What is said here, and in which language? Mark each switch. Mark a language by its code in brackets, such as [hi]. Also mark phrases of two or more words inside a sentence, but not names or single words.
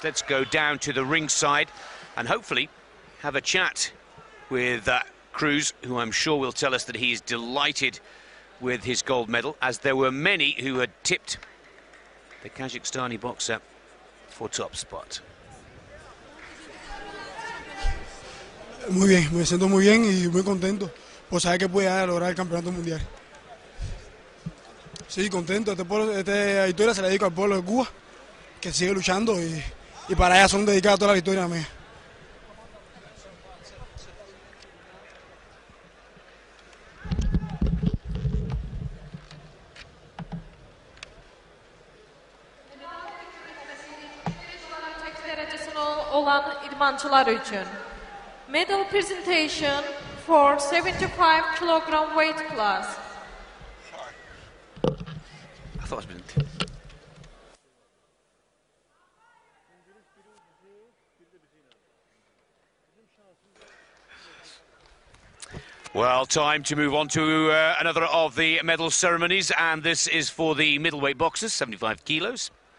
[en] Let's go down to the ringside and hopefully have a chat with Cruz, who I'm sure will tell us that he's delighted with his gold medal, as there were many who had tipped the Kazakhstani boxer for top spot. [es] Muy bien, me siento muy bien y muy contento por saber que pude lograr el campeonato mundial. Sí, contento. Esta victoria se la dedico al pueblo de Cuba, que sigue luchando y para allá son dedicadas todas las victorias mías. [az] Olan idmançılar için. [en] Medal presentation for 75 kilogram weight class. I thought it was well, time to move on to another of the medal ceremonies, and this is for the middleweight boxers, 75 kilos.